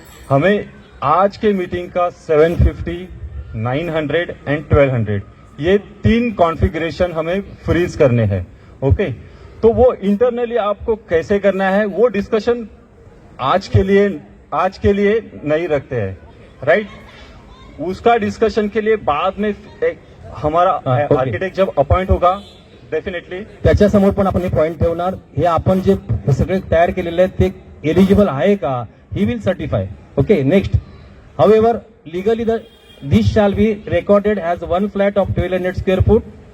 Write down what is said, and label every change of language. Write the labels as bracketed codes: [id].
[hi] हमें आज के मीटिंग का 750, 900 एंड 1200 ये 3 कॉन्फ़िगरेशन हमें फ्रीज करने हैं, ओके. तो वो इंटरनली आपको कैसे करना है वो डिस्कशन आज के लिए नहीं रखते हैं, राइट. उसका डिस्कशन के लिए बाद में हमारा [en] Okay. [hi] आर्किटेक्ट जब अपॉइंट होगा डेफिनेटली [mr] त्याच्यासमोर पण आपण हे पॉइंट ठेवणार. हे आपण जे सगळे तयार केलेले आहेत ते एलिजिबल आहे का, [en] He will certify. Okay. Next, however legally this shall be recorded as one flat of 1200 square foot.